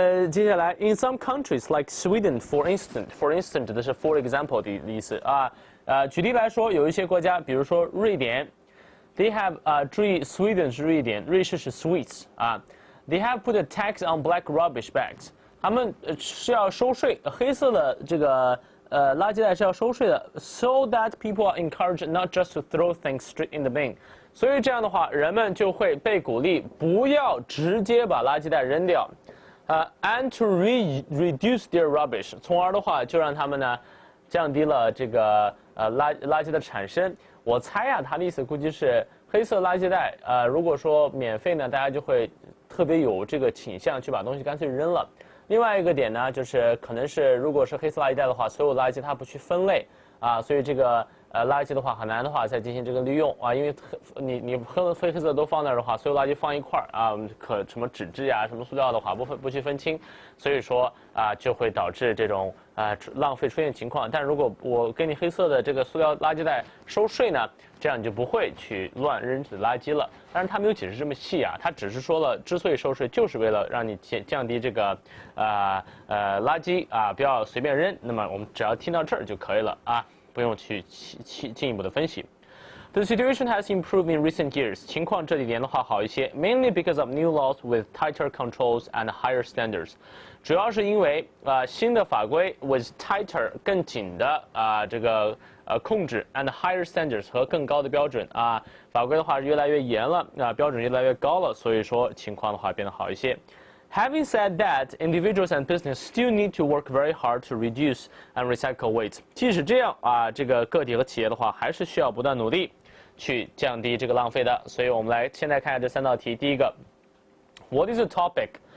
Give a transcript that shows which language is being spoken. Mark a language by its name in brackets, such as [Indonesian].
[Chinese] 接下来 [English] in some countries like Sweden for instance 指的是 for example [Chinese] 的意思举例来说，有一些国家，比如说瑞典 [English] ，they have 注意 Sweden [Chinese] 是瑞典，瑞士是 [English] Swiss they have put a tax on black rubbish bags， [Chinese] 他们是要收税，黑色的这个垃圾袋是要收税的 [English] ，so that people are encouraged not just to throw things straight in the bin。 [Chinese] 所以这样的话，人们就会被鼓励不要直接把垃圾袋扔掉， [English] and to reduce their rubbish， [Chinese] 从而的话就让他们呢降低了这个垃圾的产生。我猜他的意思估计是黑色垃圾袋如果说免费呢，大家就会特别有这个倾向去把东西干脆扔了。另外一个点呢，就是可能是如果是黑色垃圾袋的话，所有垃圾它不去分类所以这个垃圾的话很难的话再进行这个利用因为你黑色都放那儿的话，所有垃圾放一块儿可什么纸质什么塑料的话不去分清，所以说就会导致这种浪费出现情况。但如果我给你黑色的这个塑料垃圾袋收税呢，这样你就不会去乱扔纸垃圾了。当然他没有解释这么细他只是说了之所以收税就是为了让你降低这个垃圾不要随便扔。那么我们只要听到这儿就可以了不用去进一步的分析。 [English] The situation has improved in recent years. [Chinese] 情况这几年的话好一些 [English] ，mainly because of new laws with tighter controls and higher standards. [Chinese] 主要是因为新的法规 [English] with tighter [Chinese] 更紧的这个控制 [English] and higher standards [Chinese] 和更高的标准法规的话越来越严了标准越来越高了，所以说情况的话变得好一些。 [English] Having said that, individuals and business still need to work very hard to reduce and recycle waste. [Chinese] 即使这样这个个体和企业的话，还是需要不断努力去降低这个浪费的。所以我们来现在看一下这三道题。第一个 ， [English] What is the topic?